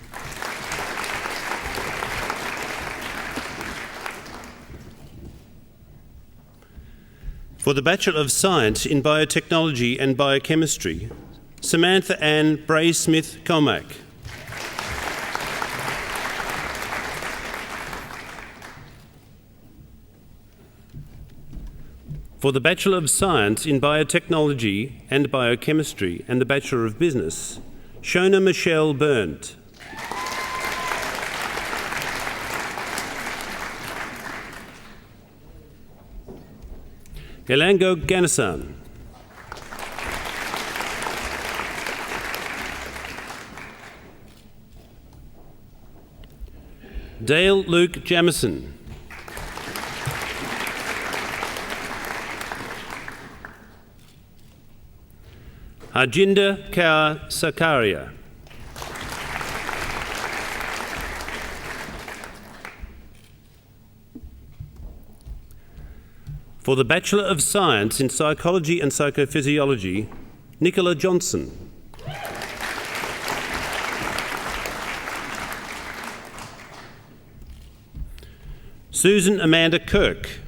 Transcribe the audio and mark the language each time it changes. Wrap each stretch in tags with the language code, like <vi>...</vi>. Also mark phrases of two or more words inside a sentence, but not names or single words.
<en>For the Bachelor of Science in Biotechnology and Biochemistry, Samantha Ann Bray-Smith Comack. For the Bachelor of Science in Biotechnology and Biochemistry and the Bachelor of Business, Shona Michelle Berndt. Elango Ganasan. Dale Luke Jamison. Harjinder Kaur Sakaria. For the Bachelor of Science in Psychology and Psychophysiology, Nicola Johnson. Susan Amanda Kirk.</en>